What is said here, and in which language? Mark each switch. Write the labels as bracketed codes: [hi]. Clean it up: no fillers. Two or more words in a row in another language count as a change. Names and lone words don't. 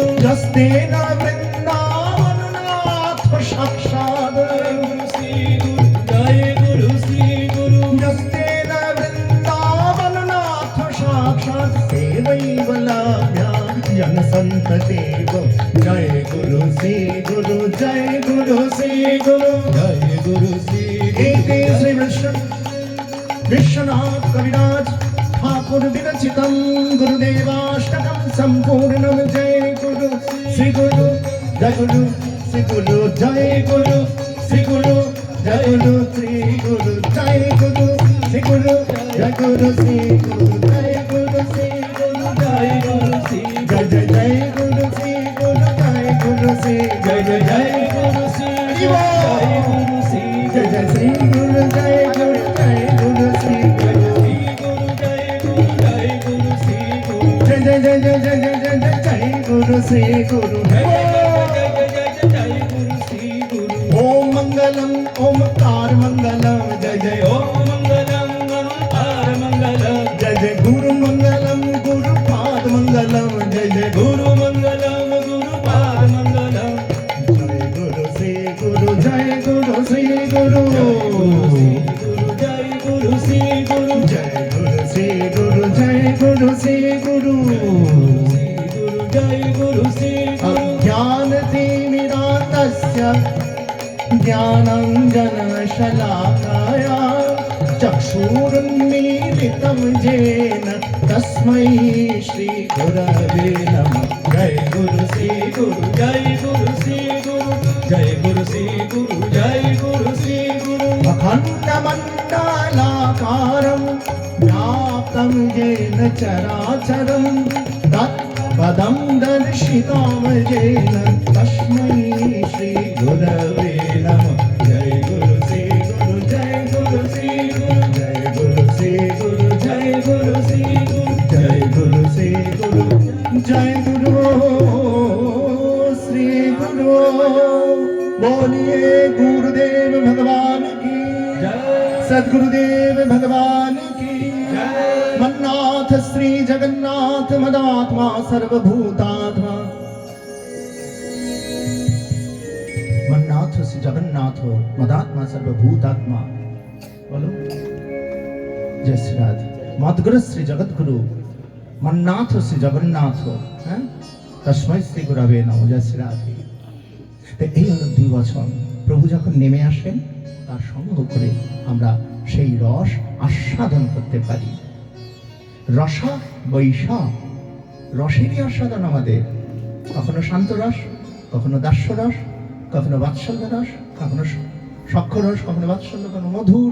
[sa] যস্তেন বৃন্দাবননাথ সাক্ষাৎ, জয় গুরু শ্রী গুরু, জয় গুরু শ্রী গুরু। যস্তেন বৃন্দাবননাথ সাক্ষাৎ সেবৈব লাভ্যা জনসন্ততিব। জয় গুরু শ্রী গুরু, জয় গুরু শ্রী গুরু, জয় গুরু শ্রী গুরু। শ্রী विश्वनाथ कविराज ठाकुर विरचितं गुरुदेवाष्टकं संपूर्णं। जय गुरु श्री गुरु, जय गुरु श्री गुरु, जय गुरु श्री गुरु, জয় গুরু শ্রী গুরু জয় গুরু শ্রী গুরু জয় গুরু শ্রী গুরু জয় গুরু শ্রী গুরু জয় গুরু শ্রী জয় জয় জয় গুরু শ্রী গুরু জয় গুরু শ্রী জয় জয় জয় গুরু শ্রী জয় গুরু শ্রী জয় জয় শ্রী গুরু জয় গুরু জয় গুরু শ্রী জয় শ্রী গুরু জয় গুরু জয় গুরু শ্রী গুরু জয় জয় জয় জয় জয় জয় জয় জয় জয় গুরু শ্রী গুরু জয় जय गुरु श्री गुरु ओम मंगलम ओमकार मंगलम जय जय ओम मंगलम ओमकार मंगलम जय जय गुरु मंगलम गुरु पाद मंगलम जय जय गुरु मंगलम गुरु पाद मंगलम जय गुरु श्री गुरु जय गुरु श्री गुरु जय गुरु श्री गुरु जय गुरु श्री गुरु जय गुरु श्री गुरु जय गुरु श्री गुरु ज्ञान तिमिरान्तस्य ज्ञानाञ्जनशलाकया चक्षुरुन्मीलितं येन तस्मै श्रीगुरवे नमः जय गुरु श्री गुरु जय गुरु श्री गुरु जय गुरु श्री गुरु जय गुरु श्री गुरु अखण्डमण्डलाकारं व्याप्तं येन चराचरं पदं दर्शितं येन तस्मै श्री गुरवे नमः जय गुरु श्री गुरु जय गुरु श्री गुरु जय गुरु श्री गुरु जय गुरु श्री गुरु जय गुरु श्री गुरु जय गुरु श्री गुरु [hi] बोलिए गुरुदेव भगवान की जय सद्गुरुदेव भगवान की जय [sa] मन्नाथ श्री जगन्नाथ मदात्मा सर्वभूतात्मा मन्नाथ श्री जगन्नाथ मदात्मा सर्वभूतात्मा [hi] बोलो जय श्री राधे [sa] मद्गुरु श्री जगद्गुरु मन्नाथ श्री जगन्नाथ হ্যাঁ তস্मै শ্রী গুরবে নমঃ জয় শ্রী রাধে। [bn] এই হলো দুই বছর প্রভু যখন নেমে আসেন তার সঙ্গ করে আমরা সেই রস আস্বাদন করতে পারি। রসা বৈশা রসেরই আস্বাদন আমাদের, কখনো শান্ত রস, কখনো দাস্য রস, কখনো বাৎসল্য রস, কখনো সখ্য রস, কখনো বাৎসল্য, কখনো মধুর।